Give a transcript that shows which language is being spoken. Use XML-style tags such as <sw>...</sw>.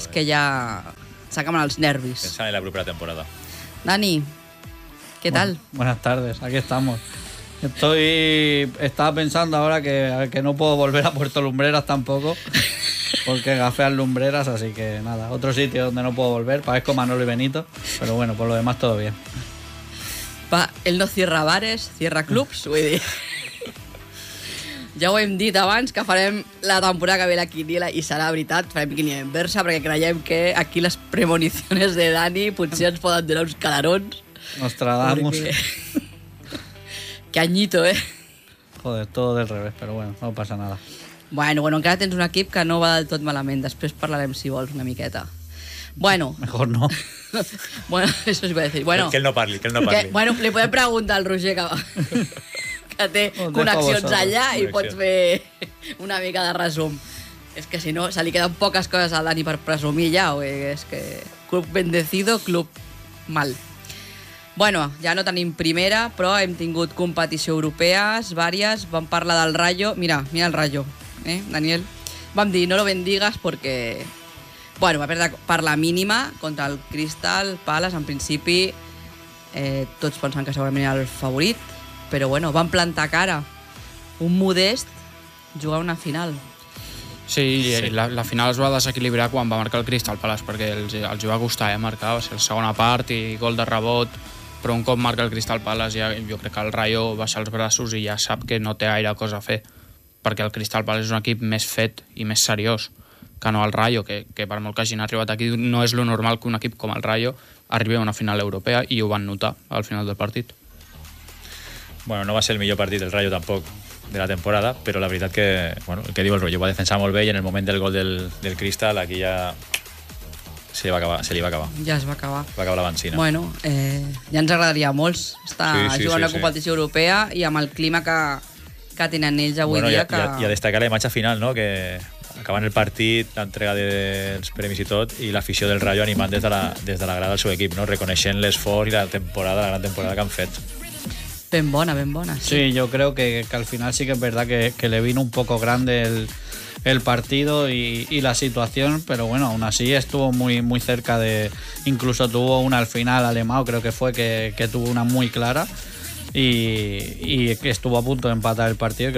<ca>és bé. Que ja s'acaben els nervis. Pensant en la propera temporada. Dani, què tal?</ca> <es>Buenas tardes, aquí estamos. Estaba pensando ahora que no puedo volver a Puerto Lumbreras tampoco, porque gafean lumbreras, así que nada, otro sitio donde no puedo volver, parezco Manolo y Benito, pero bueno, por lo demás todo bien. Va, él no cierra bares, cierra clubs, voy a decir.</es> <ca>Ja ho hem dit abans, que farem la temporada que ve la quiniela i serà veritat, farem quiniela inversa, perquè creiem que aquí les premoniciones de Dani potser ens poden donar uns calarons. Nostradamus. Perquè...</ca> <es>Que añito, eh? Joder, todo del revés, pero bueno, no pasa nada.</es> <ca>Bueno, encara tens un equip que no va del tot malament. Després parlarem, si vols, una miqueta. Bueno.</ca> <es>Mejor no. Bueno, eso es lo que voy a decir. Bueno,</es> <ca>que él no parli. Que, bueno, le podem preguntar al Roger que té connexions allà i pots fer una mica de resum. És que si no, se li queden poques coses al Dani per presumir ja. O és que club bendecido, club mal. Bueno, ja no tenim primera, però hem tingut competició europees, vàries, vam parlar del Rayo.</ca> <es>Mira el Rayo, Daniel.</es> <ca>Vam dir,</ca> <es>no lo bendigas, porque...</es> <ca>Bueno, va perdre per la mínima contra el Crystal Palace. En principi, tots pensen que segurament era el favorit, però bueno, van plantar cara. Un Modest jugar una final. Sí. La final es va desequilibrar quan va marcar el Crystal Palace, perquè els va costar marcar, va ser la segona part i gol de rebot... Però un cop marca el Crystal Palace, ja, jo crec que el Rayo baixa els braços i ja sap que no té gaire cosa a fer, perquè el Crystal Palace és un equip més fet i més seriós que no el Rayo, que per molt que hagin arribat aquí, no és lo normal que un equip com el Rayo arribi a una final europea, i ho van notar al final del partit. Bueno, no va ser el millor partit del Rayo tampoc de la temporada, però la veritat que, bueno, el que diu el Rayo, va defensar molt bé i en el moment del gol del Crystal aquí ja... Se li va acabar. Ja es va acabar. Va acabar la benzina. Bueno, ja ens agradaria molt estar jugant a la competició europea i amb el clima que tenen ells avui dia. I a destacar la imatge final, no? Que acabant el partit, l'entrega dels premis i tot, i l'afició del Rayo animant des de la grada del seu equip, no? Reconeixent l'esforç i la gran temporada que han fet. Ben bona.</ca> <es>Sí,</es> <ca>jo crec que al final sí que és veritat</ca> <es>que le vino un poco grande el partido y la situación, pero bueno, aún así estuvo muy, muy cerca de... Incluso tuvo una al final, Alemão, creo que fue, que tuvo una muy clara y estuvo a punto de empatar el partido.</es>